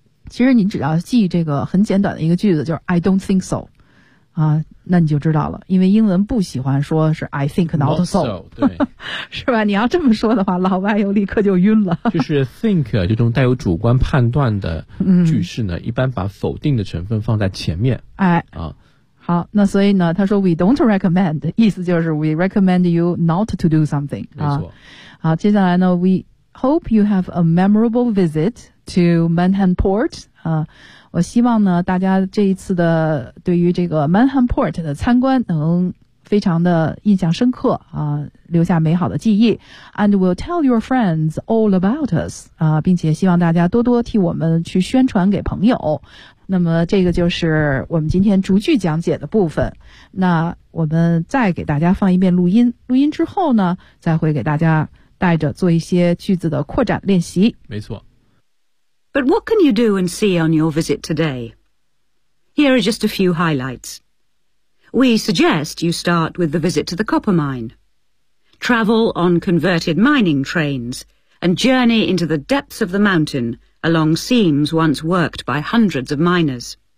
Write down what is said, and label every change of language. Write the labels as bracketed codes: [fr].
[zh] 其实你只要记这个很简短的一个句子就是 [en] I don't think so [zh] 啊，那你就知道了因为英文不喜欢说是 [en] I think not so, not so 对 [zh] 是吧你要这么说的话老外又立刻就晕了就是 think 这种带有主观判断的句式呢一般把否定的成分放在前面哎啊，好那所以呢他说 [en] we don't recommend [zh] 意思就是 [en] we recommend you not to do something [zh] 没错、啊、好接下来呢 [en] we hope you have a memorable visit to Manhattan Port. [zh] 我希望呢，大家这一次的对于这个 Manhattan Port 的参观能非常的印象深刻啊，留下美好的记忆。 [en] And will tell your friends all about us. [zh] 啊，并且希望大家多多替我们去宣传给朋友。那么这个就是我们今天逐句讲解的部分。那我们再给大家放一遍录音，录音之后呢，再会给大家带着做一些句子的扩展练习。没错。 [en] But what can you do and see on your visit today? Here are just a few highlights. We suggest you start with the visit to the copper mine. Travel on converted mining trains and journey into the depths of the mountain along seams once worked by hundreds of miners.